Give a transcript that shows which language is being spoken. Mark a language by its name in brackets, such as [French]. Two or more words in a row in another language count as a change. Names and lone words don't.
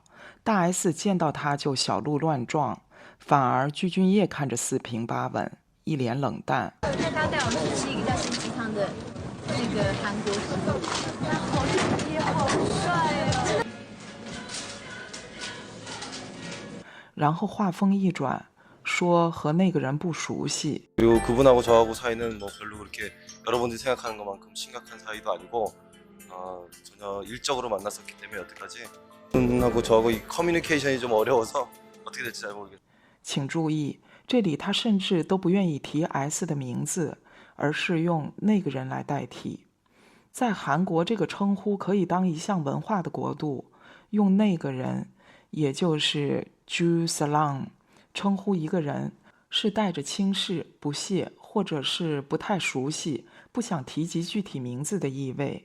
[Chinese] 大 S 见到他就小鹿乱撞，反而具俊晔看着四平八稳，一脸冷淡。那他带我们去吃一个叫新鸡汤的那个韩国食物，好俊晔好帅哦。然后话锋一转，说和那个人不熟悉。 [Korean] 그리고 그분하고 저하고 사이는 뭐 별로 그렇게 여러분들이 생각하는 것만큼 심각한 사이도 아니고 전혀 일적으로 만났었기 때문에 여태까지 그분하고 저하고 이 커뮤니케이션이 좀 어려워서 어떻게 될지 잘 모르겠어요. [Chinese] 请注意，这里他甚至都不愿意提 S 的名字，而是用那个人来代替。在韩国，这个称呼可以当一项文化的国度，用那个人，也就是Ju Salang 称呼一个人，是带着轻视、不屑，或者是不太熟悉、不想提及具体名字的意味。